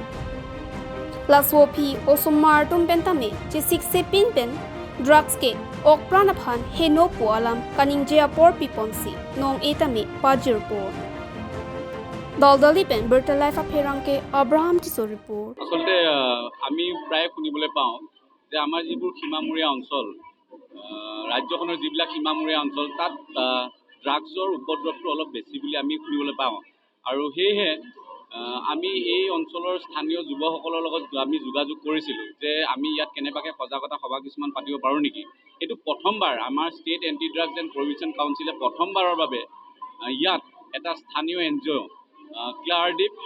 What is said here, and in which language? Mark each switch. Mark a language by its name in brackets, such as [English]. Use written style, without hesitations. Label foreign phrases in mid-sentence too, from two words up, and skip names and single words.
[Karbi] La Swopi, Osomar Tum Pentame, Chisik Sepin Pen, Drugs ke Okpran aphan heno po alam kaningjea por piponsi nong etame kejirpon Daldali pen Birta life apherang ke Abraham Tiso report [Assamese] আসলে আমি প্ৰায় শুনিবলৈ পাওঁ যে আমাৰ যিবোৰ সীমামূৰীয়া অঞ্চল ৰাজ্যখনৰ যিবিলাক সীমামূৰীয়া অঞ্চল তাত ড্ৰাগছৰ উপদ্ৰৱটো অলপ বেছি বুলি আমি শুনিবলৈ পাওঁ আৰু সেয়েহে আমি এই অঞ্চলৰ স্থানীয় যুৱসকলৰ লগত আমি যোগাযোগ কৰিছিলোঁ যে আমি ইয়াত কেনেবাকৈ সজাগতা সভা কিছুমান পাতিব পাৰোঁ নেকি এইটো প্ৰথমবাৰ আমাৰ ষ্টেট এণ্টি ড্ৰাগছ এণ্ড প্ৰহিবিশ্যন কাউন্সিলে প্ৰথমবাৰৰ বাবে ইয়াত এটা স্থানীয় NGO ক্লিয়াৰ্ড